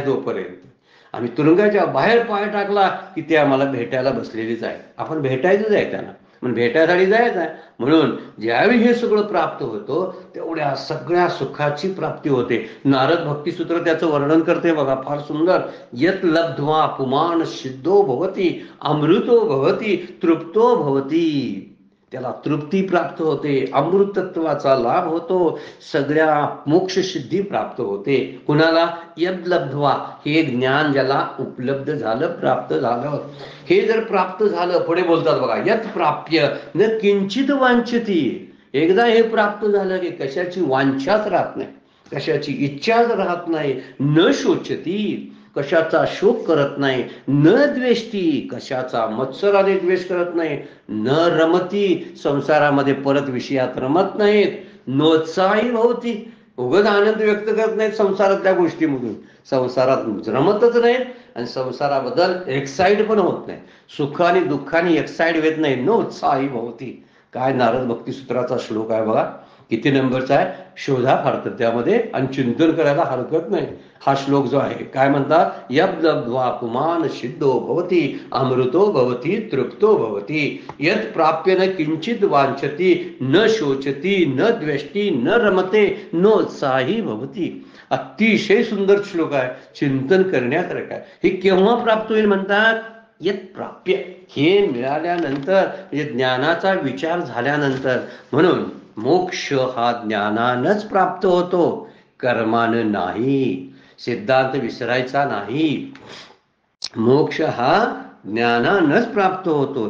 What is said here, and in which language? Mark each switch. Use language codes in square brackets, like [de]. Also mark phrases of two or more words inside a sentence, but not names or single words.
[mr] तोपर्यंत आम्ही तुरुंगाच्या बाहेर पाय टाकला की ते आम्हाला भेटायला बसलेलीच आहे. आपण भेटायचंच आहे त्यांना, म्हणून भेटायसाठी जायचं आहे. म्हणून ज्यावेळी हे सगळं प्राप्त होतो तेवढ्या सगळ्या सुखाची प्राप्ती होते. नारद भक्तिसूत्र त्याचं वर्णन करते बघा, फार सुंदर. [sa] यत लब्ध्वा पुमान सिद्धो भवती अमृतो भवती तृप्तो भवती. [mr] त्याला तृप्ती प्राप्त होते, अमृतत्वाचा लाभ होतो, सगळ्या मोक्ष सिद्धी प्राप्त होते. कुणाला, [sa] यद लब्ध्वा, [mr] हे ज्ञान ज्याला उपलब्ध झालं, प्राप्त झालं. हे जर प्राप्त झालं, पुढे बोलतात बघा, [sa] यत प्राप्य न किंचित वांछती. [mr] एकदा हे प्राप्त झालं की कशाची वांछाच राहत नाही, कशाची इच्छाच राहत नाही. [sa] न शोचती, [mr] कशाचा शोक करत नाही. [sa] न द्वेष्टी, [mr] कशाचा मत्सराने द्वेष करत नाही. [sa] न रमती, [mr] संसारामध्ये परत विषयात रमत नाहीत. [sa] नोत्साही भवती, [mr] उगाच आनंद व्यक्त करत नाहीत संसारातल्या गोष्टीमधून, संसारात रमतच नाहीत आणि संसाराबद्दल एक्साइड पण होत नाही. सुखाने दुःखाने एक्साइड होत नाही. [sa] नोत्साही भवती. [mr] काय नारद भक्तिसूत्राचा श्लोक आहे बघा, किती नंबरचा आहे शोधा फार तर त्यामध्ये, आणि चिंतन करायला हरकत नाही. हा श्लोक जो आहे काय म्हणतात, [sa] यद लब्ध्वा पुमान सिद्धो भवती अमृतो भवती तृप्तो भवती यत प्राप्य न किंचित वांछती न शोचती न द्वेष्टी न रमते नोत्साही भवती. [mr] अतिशय सुंदर श्लोक आहे, चिंतन करण्यासारखं आहे. हे केव्हा प्राप्त होईल म्हणतात, [sa] यत प्राप्य, [mr] हे मिळाल्यानंतर म्हणजे ज्ञानाचा विचार झाल्यानंतर. म्हणून मोक्ष हा ज्ञानानच प्राप्त होतो, कर्मानं नाही. सिद्धांत विसरायचा नाही. मोक्ष हा ज्ञानानच प्राप्त होतो.